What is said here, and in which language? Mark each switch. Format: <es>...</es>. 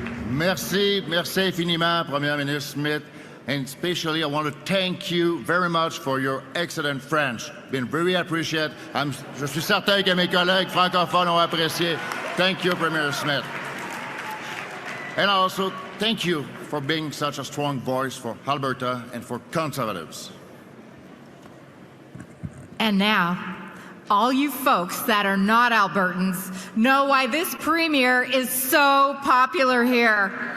<fr>Merci infiniment, Premier Ministre Smith,</fr> <en>and especially I want to thank you very much for your excellent French. Been very appreciated.</en> <fr>Je suis certain que mes collègues francophones ont apprécié.</fr> <en>Thank you, Premier Smith. And also, thank you for being such a strong voice for Alberta and for Conservatives. And now, all you folks that are not Albertans know why this Premier is so popular here.</en>